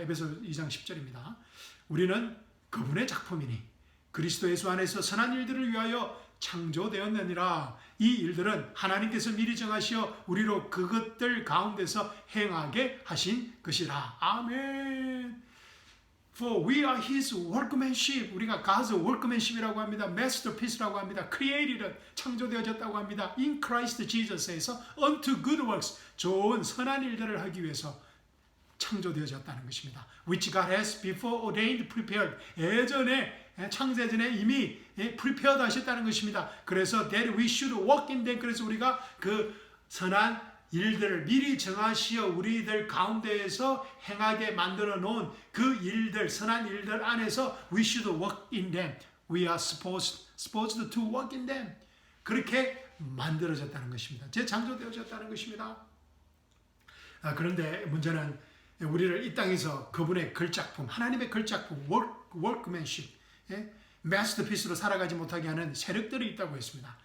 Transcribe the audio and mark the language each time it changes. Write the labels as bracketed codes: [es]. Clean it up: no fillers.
[ko] 에베소 2장 10절입니다. 우리는 그분의 작품이니 그리스도 예수 안에서 선한 일들을 위하여 창조되었느니라. 이 일들은 하나님께서 미리 정하시어 우리로 그것들 가운데서 행하게 하신 것이라. 아멘. [en] For we are His workmanship. [ko] 우리가 [en] God's workmanship [ko] 이라고 합니다. Masterpiece라고 합니다. Created, 창조되어졌다고 합니다. [en] In Christ Jesus [ko] 에서 [en] unto good works, [ko] 좋은 선한 일들을 하기 위해서 창조되어졌다는 것입니다. [en] Which God has before ordained, prepared. [ko] 예전에 창세전에 이미 prepared 하셨다는 것입니다. 그래서 [en] that we should walk in them. [ko] 그래서 우리가 그 선한 일들을 미리 정하시어 우리들 가운데에서 행하게 만들어 놓은 그 일들, 선한 일들 안에서 [en] we should walk in them. We are supposed to walk in them. [ko] 그렇게 만들어졌다는 것입니다. 재창조되어졌다는 것입니다. 그런데 문제는 우리를 이 땅에서 그분의 걸작품, 하나님의 걸작품, workmanship, masterpiece로 살아가지 못하게 하는 세력들이 있다고 했습니다.